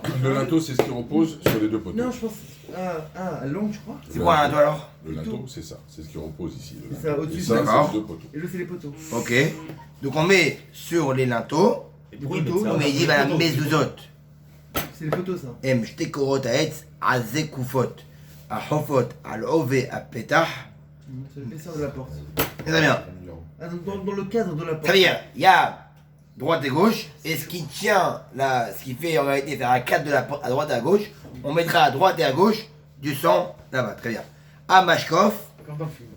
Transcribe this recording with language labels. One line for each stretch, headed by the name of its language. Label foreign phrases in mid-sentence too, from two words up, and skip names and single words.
French: Le linteau, c'est ce qui repose sur les 2 poteaux. Non, je pense. À l'angle, je crois. C'est quoi un linteau alors? Le linteau, c'est ça. C'est ce qui repose ici. le C'est ça, linteau. au-dessus, Et ça, d'accord. c'est les 2 poteaux. Et là, c'est les poteaux. Ok. Donc on met sur les linteaux, Et pourquoi ils Plutôt, mettent ça on met dit à la mezuzot. C'est les photos, ça.
Hebrew: הם שתי קורות העץ, עזי קופות, החופות על עובי הפתח.
French: C'est l'épaisseur de la porte. Très bien. Ah, dans le cadre de la porte. Très bien. Il y a droite et gauche, et ce qui tient là, ce qui fait en réalité faire un cadre de la porte à droite et à gauche, on mettra à droite et à gauche du sang là-bas. Très bien. À Mashkov, Comme dans le film.